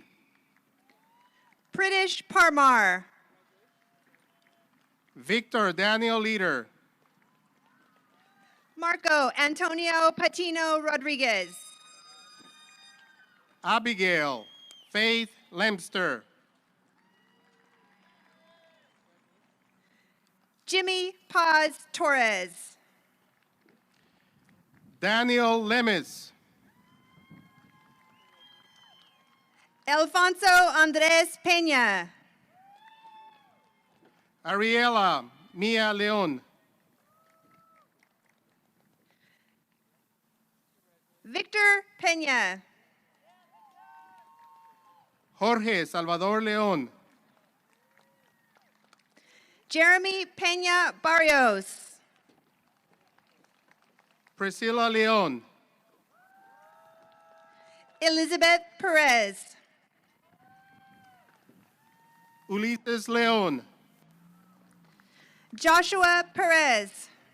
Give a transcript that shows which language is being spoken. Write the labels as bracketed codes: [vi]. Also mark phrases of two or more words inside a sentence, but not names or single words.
[en] Pritish Parmar. Victor Daniel Leader. Marco Antonio Patino Rodriguez. Abigail Faith Lemster. Jimmy Paz Torres. Daniel Lemes. Alfonso Andres Peña. Ariela Mia Leon. Victor Peña. Jorge Salvador Leon. Jeremy Peña Barrios. Priscilla Leon. Elizabeth Perez. Ulises Leon. Joshua Perez.